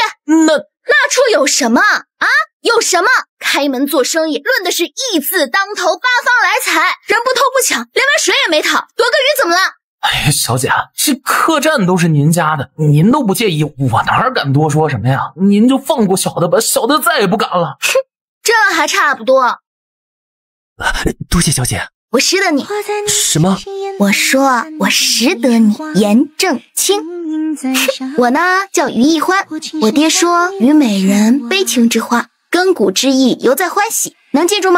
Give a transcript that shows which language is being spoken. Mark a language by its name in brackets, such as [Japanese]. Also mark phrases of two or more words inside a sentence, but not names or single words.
[Chinese] 那處有什麼啊？有什麼？開門做生意，論的是義字當頭，八方來財，人不偷不搶，連碗水也沒討，躲個雨怎麼了？哎呀，小姐，這客棧都是您家的，您都不介意，我哪敢多說什麼呀？您就放過小的吧，小的再也不敢了。哼，這還差不多。多謝小姐。我識得你。什麼？我說我識得你，顏正清。我呢叫於一歡，我爹說虞美人，悲情之花，亙古之意猶在歡喜，能記住嗎？